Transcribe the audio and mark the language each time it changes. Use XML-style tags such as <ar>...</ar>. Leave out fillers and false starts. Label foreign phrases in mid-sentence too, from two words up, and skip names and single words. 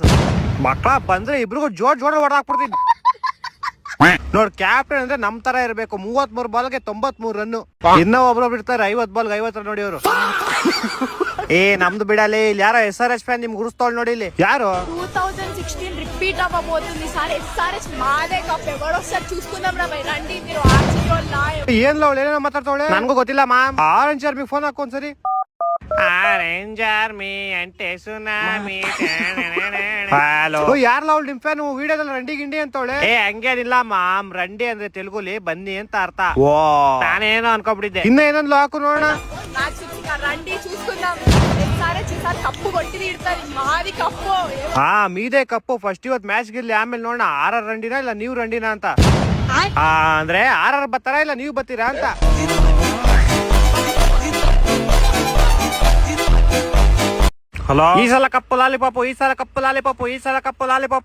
<kn>ಮಕ್ಕಳ ಬಂದ್ರೆ ಇಬ್ರಿಗೂ ಜೋಡ್ ಹೊಡೆದಾಕ್ಬಿಡ್ತೀನಿ. ನೋಡ್ ಕ್ಯಾಪ್ಟನ್ ಅಂದ್ರೆ ನಮ್ ತರ ಇರ್ಬೇಕು. 33 ಬಾಲ್ಗೆ 93 ರನ್. ಇನ್ನ ಒಬ್ರು ಬಿಡ್ತಾರೆ 50 ಬಾಲ್ಗೆ 50 ರನ್ ನೋಡಿ ಅವರು. ನಮ್ದು ಬಿಡಲಿ. ಇಲ್ಲಿ ಯಾರೋ SRH ಫ್ಯಾನ್ ನಿಮ್ಗೆ ಗುರುಸ್ತೋಳ್ ನೋಡಿ. ಇಲ್ಲಿ ಯಾರು?</kn> <te>2016 రిపీట్ అవ్వబోతుంది సార్. SRH మాదే కప్. ఎవరొస్తారు చూసుకుందాం రా బై. రండి మీరు ఆర్సీబీ వాళ్ళు.</te> <kn>ಏನ್ ಅವಳು ಏನೇನೋ ಮಾತಾಡ್ತಾವಳೆ, ನನ್ಗೂ ಗೊತ್ತಿಲ್ಲ ಮ್ಯಾಮ್. ಆರೆಂಜ್ ಆರ್ಮಿಗೆ ಫೋನ್ ಹಾಕೋ ಒಂದ್ಸರಿ. ಆರೆಂಜ್ ಆರ್ಮಿ ಅಂಟೆ ಸುನಾಮಿ. ಹಲೋ, ಯಾರಲ್ಲ ಅವಳು ನಿಮ್ ಫ್ಯಾನ್? ವಿಡಿಯೋದಲ್ಲಿ ರಂಡಿ ಗಿಂಡಿ ಅಂತವಳೆ. ಹಂಗೇನಿಲ್ಲ ಮಾಮ್, ರಂಡಿ ಅಂದ್ರೆ ತೆಲುಗುಲಿ ಬನ್ನಿ ಅಂತ ಅರ್ಥ. ಓ, ನಾನೇನೋ ಅನ್ಕೊಂಡ್ಬಿಟ್ಟಿದ್ದೆ. ಇನ್ನ ಏನಂದ್ಲು ಹಾಕು ನೋಡೋಣ.</kn> <te>రండి చూసుకుందాం. SRH ఈసారి కప్పు కొట్టి తీరుతారు. మాది కప్పు. మీదే కప్పు.</te> <kn>ಫಸ್ಟ್ ಇವತ್ ಮ್ಯಾಚ್ ಗಿರ್ಲಿ, ಆಮೇಲೆ ನೋಡೋಣ ಆರ್ ರಂಡಿನ ಇಲ್ಲ ನೀವು ರಂಡಿನ ಅಂತ. ಅಂದ್ರೆ ಆರ್ ಬರ್ತಾರಾ ಇಲ್ಲ ನೀವು ಬರ್ತೀರಾ ಅಂತ. ಹಲೋ, ಈ ಸಲ ಕಪ್ಪು ಲಾಲಿಪಾಪು, ಈ ಸಲ ಕಪ್ಪು ಲಾಲಿಪಾಪು, ಈ ಸಲ ಕಪ್ಪು ಲಾಲಿಪಾಪು.</kn>